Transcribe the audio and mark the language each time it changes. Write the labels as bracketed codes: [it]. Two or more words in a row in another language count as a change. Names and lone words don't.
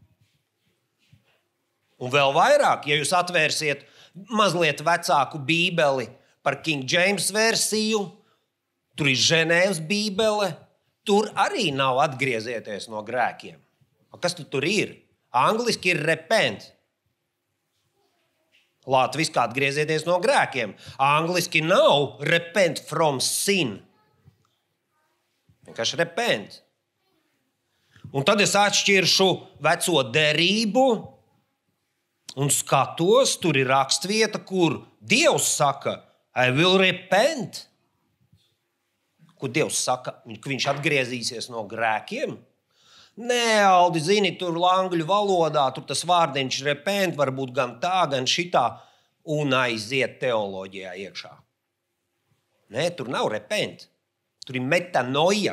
[lv] Un vēl vairāk, ja jūs atvērsiet mazliet vecāku bībeli par [en] King James [lv] versiju, tur ir Ženēvas bībele, tur arī nav atgriezieties no grēkiem. Kas tur ir? Angliski ir repent. Latviski atgriezieties no grēkiem. Angliski nav [en] repent from sin. [lv] Vienkārši repent. Un tad es atšķiršu veco derību un skatos, tur ir rakstvieta, kur Dievs saka, [en] I will repent. [lv] Kur Dievs saka, ka viņš atgriezīsies no grēkiem? Nē, Aldi, zini, tur angļu valodā, tur tas vārdiņš repent, varbūt gan tā, gan šitā, un aiziet teoloģijā iekšā. Nē, tur nav repent. Tur ir metanoja.